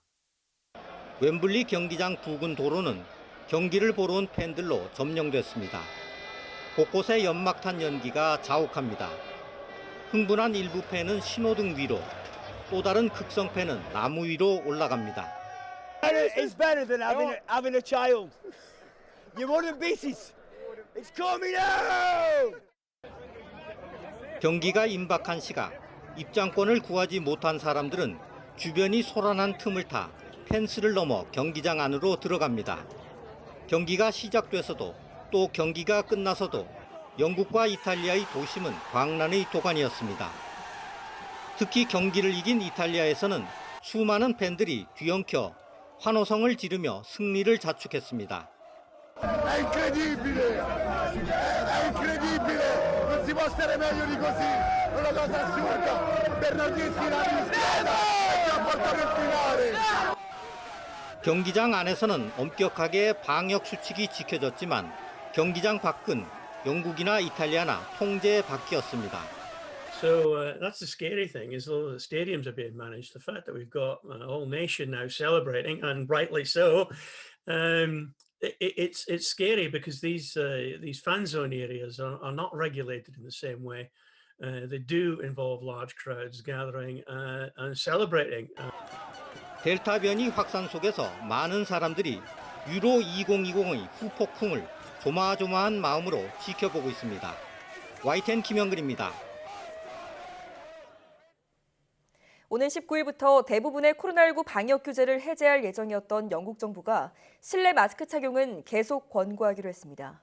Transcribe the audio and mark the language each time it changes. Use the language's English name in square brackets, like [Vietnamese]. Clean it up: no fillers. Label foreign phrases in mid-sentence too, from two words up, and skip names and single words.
[Korean] 웸블리 경기장 부근 도로는 경기를 보러 온 팬들로 점령됐습니다. 곳곳에 연막탄 연기가 자욱합니다. 흥분한 일부 팬은 신호등 위로, 또 다른 극성 팬은 나무 위로 올라갑니다. [English] It's better than having a child. You wouldn't beat it. It's coming out. [Korean] 경기가 임박한 시각, 입장권을 구하지 못한 사람들은 주변이 소란한 틈을 타 펜스를 넘어 경기장 안으로 들어갑니다. 경기가 시작돼서도 또 경기가 끝나서도 영국과 이탈리아의 도심은 광란의 도가니였습니다. 특히 경기를 이긴 이탈리아에서는 수많은 팬들이 뒤엉켜 환호성을 지르며 승리를 자축했습니다. [Italian] È incredibile! È incredibile! Non si può stare meglio di così! È una cosa assurda! Bernardeschi la rischiera e ci ha portato in finale! [Korean] 경기장 안에서는 엄격하게 방역 수칙이 지켜졌지만 경기장 밖은 영국이나 이탈리아나 통제 밖이었습니다. [English] So that's the scary thing is all the stadiums are being managed. The fact that we've got a whole nation now celebrating, and rightly so, it's scary because these fan zone areas are not regulated in the same way. They do involve large crowds gathering and celebrating. [Korean] 델타 변이 확산 속에서 많은 사람들이 유로 2020의 후폭풍을 조마조마한 마음으로 지켜보고 있습니다. YTN 김영근입니다. 오는 19일부터 대부분의 코로나19 방역 규제를 해제할 예정이었던 영국 정부가 실내 마스크 착용은 계속 권고하기로 했습니다.